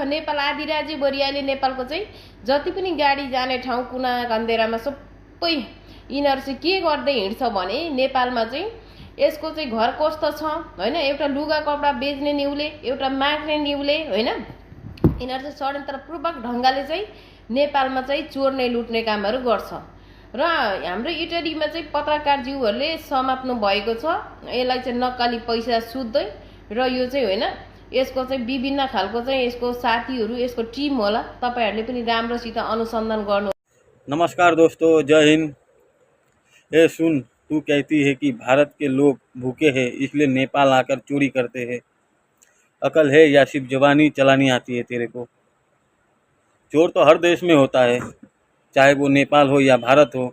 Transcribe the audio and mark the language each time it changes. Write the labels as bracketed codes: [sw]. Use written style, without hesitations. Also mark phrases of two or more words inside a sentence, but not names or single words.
[ne] नेपाल आदिराज्यभरि अहिले नेपालको चाहिँ जति पनि गाडी जाने ठाउँ कुना कन्देरामा सबै यिनीहरू चाहिँ के गर्दै हिँड्छ भने नेपालमा चाहिँ यसको चाहिँ घर कस्तो छ होइन, एउटा लुगा कपडा बेच्ने निउले, एउटा माग्ने निउले होइन, यिनीहरू चाहिँ षड्यन्त्रपूर्वक ढङ्गले चाहिँ नेपालमा चाहिँ चोर्ने लुट्ने कामहरू गर्छ। र हाम्रो इटरीमा चाहिँ पत्रकारज्यूहरूले समाप्नु भएको छ यसलाई चाहिँ नक्कली पैसा सुत्दै। र यो चाहिँ होइन, यसको चाहिँ विभिन्न खालको चाहिँ यसको साथीहरू, यसको टिम होला। तपाईहरूले पनि राम्रोसित अनुसन्धान गर्नु। [hi] नमस्कार दोस्तों, जय हिंद। ए सुन, तू कहती है कि भारत के लोग भूखे हैं इसलिए नेपाल आकर चोरी करते हैं। अकल है या सिर्फ जवानी चलानी आती है तेरे को? चोर तो हर देश में होता है, चाहे वो नेपाल हो या भारत हो।